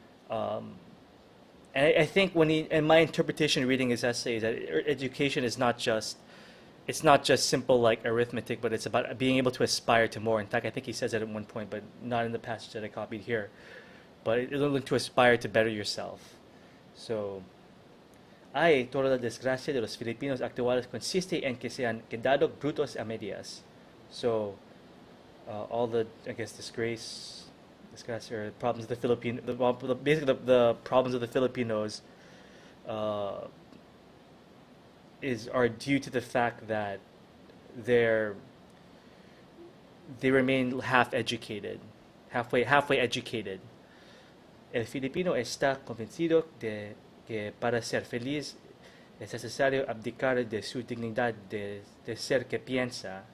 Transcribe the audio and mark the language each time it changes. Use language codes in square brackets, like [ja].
[en] Um, and I think and my interpretation reading his essay is that education is not just it's not just simple like arithmetic, but it's about being able to aspire to more. In fact, I think he says that at one point, but not in the passage that I copied here. But it's to aspire to better yourself. [es] So, toda la desgracia de los Filipinos actuales consiste en que se han quedado brutos a medias. [en] So, all the, I guess, disgrace or problems of the Filipino, basically the problems of the Filipinos uh, are due to the fact that they're they remain half educated, halfway educated. [es] El Filipino está convencido de que para ser feliz es necesario abdicar de su dignidad de ser que piensa.